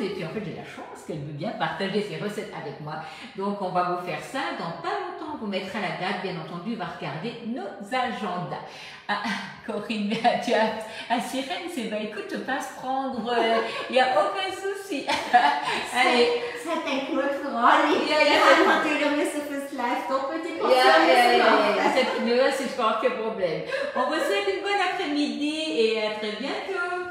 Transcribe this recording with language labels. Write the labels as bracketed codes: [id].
[fr] Et puis, en fait, j'ai la chance qu'elle veut bien partager ses recettes avec moi. Donc, on va vous faire ça. Dans pas longtemps, on vous mettra la date. Bien entendu, on va regarder nos agendas. Ah, Corinne, tu as à Sirène, c'est bah écoute, te passe prendre, il n'y a aucun souci. Allez. Ça t'inquiète pour alle. [de] Ja, natürlich müssen fürs Live doppelte Portionen machen. [fr] C'est pas un problème. On vous souhaite une bonne après-midi et à très bientôt.